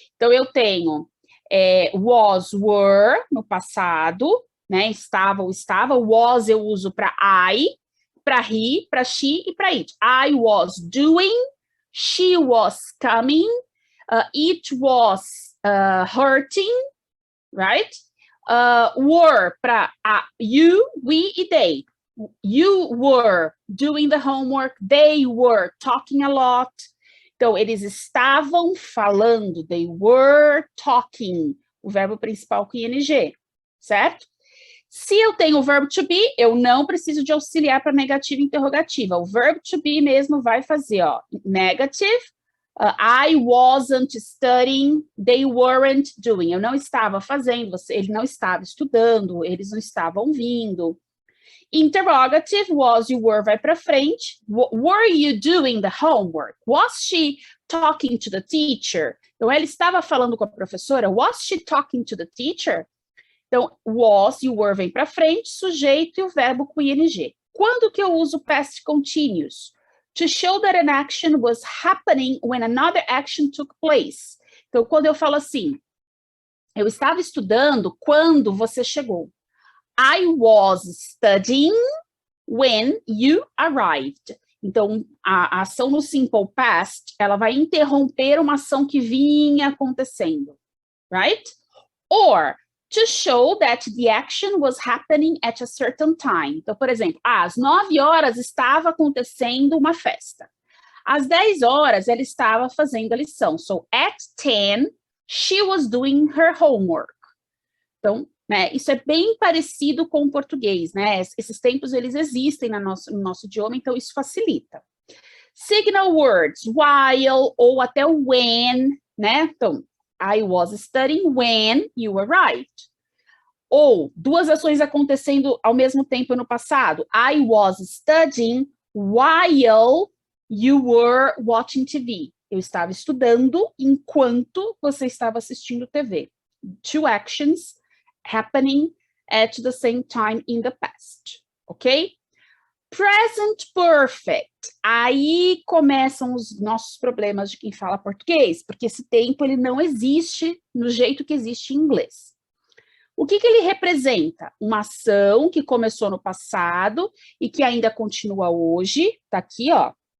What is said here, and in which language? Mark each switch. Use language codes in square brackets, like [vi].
[pt] Então, eu tenho was, were, no passado, né? Estava ou estava. Was eu uso para I, para he, para she e para it. [en] I was doing, she was coming, it was hurting, right? Were para you, we e they. You were doing the homework, they were talking a lot. [pt] Então, eles estavam falando, [en] they were talking, [pt] o verbo principal com ing, certo? Se eu tenho o verbo to be, eu não preciso de auxiliar para negativa e interrogativa. O verbo to be mesmo vai fazer, ó, negative, [en] I wasn't studying, they weren't doing. [pt] Eu não estava fazendo, ele não estava estudando, eles não estavam vindo. Interrogative, was, you were, vai para frente. [en] Were you doing the homework? Was she talking to the teacher? [pt] Então, ela estava falando com a professora. [en] Was she talking to the teacher? [pt] Então, was, you were, vem para frente, sujeito e o verbo com ing. Quando que eu uso past continuous? [en] To show that an action was happening when another action took place. [pt] Então, quando eu falo assim, eu estava estudando quando você chegou. [en] I was studying when you arrived. [pt] Então, a ação no simple past, ela vai interromper uma ação que vinha acontecendo, [en] right? Or, to show that the action was happening at a certain time. [pt] Então, por exemplo, às 9 horas estava acontecendo uma festa. Às 10 horas, ela estava fazendo a lição. [en] So, at 10, she was doing her homework. [pt] Então, né, isso é bem parecido com o português, né? Esses tempos, eles existem no nosso idioma, então isso facilita. [en] Signal words, [pt] while ou até when, né? [en] Então, I was studying when you arrived. [pt] Ou duas ações acontecendo ao mesmo tempo no passado. [en] I was studying while you were watching TV. [pt] Eu estava estudando enquanto você estava assistindo TV. [en] Two actions happening at the same time in the past, ok? Present perfect. [pt] Aí começam os nossos problemas de quem fala português, porque esse tempo ele não existe no jeito que existe em inglês. O que ele representa? Uma ação que começou no passado e que ainda continua hoje, tá aqui, ó.